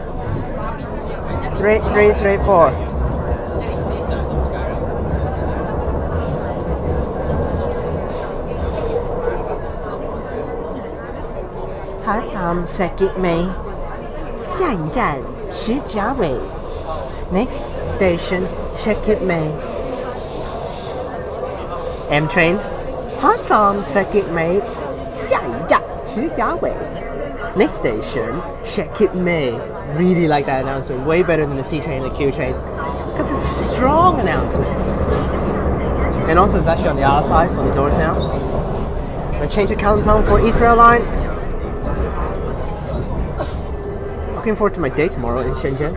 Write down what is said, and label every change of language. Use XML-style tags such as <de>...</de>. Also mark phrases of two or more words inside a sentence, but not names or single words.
<en>3334. Adtranz-CAF Mei.</en> <zh>下一站石碣尾</zh> <en>Next station, Adtranz-CAF Mei. M trains. Adtranz-CAF Mei.</en> <zh>下一站石碣尾</zh> <en>Next station, Adtranz-CAF Mei. Really like that announcement. Way better than the C train and the Q trains. Because it's strong announcements. And also it's actually on the other side for the doors now. I'm going to change to Kowloon for Israel line. Looking forward to my day tomorrow in Shenzhen.</en>